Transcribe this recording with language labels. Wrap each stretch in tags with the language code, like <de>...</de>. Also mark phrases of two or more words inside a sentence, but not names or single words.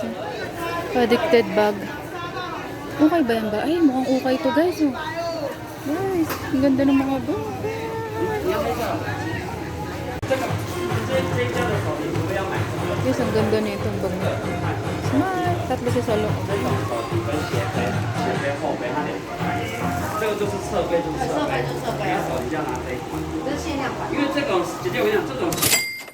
<en>Addicted bag.</en> <tl>Okay ba yan ba? Ay, mukhang okay ito guys. Guys, ang ganda ng mga bag. Guys, ang ganda na itong bag. Tatlo siya sa loob.</tl> <zh>这种手底跟斜背、前背、后背它两个，这个就是侧背，就是侧背，你要手一定要拿这一款，这是限量版。因为这种姐姐我跟你讲，这种</zh>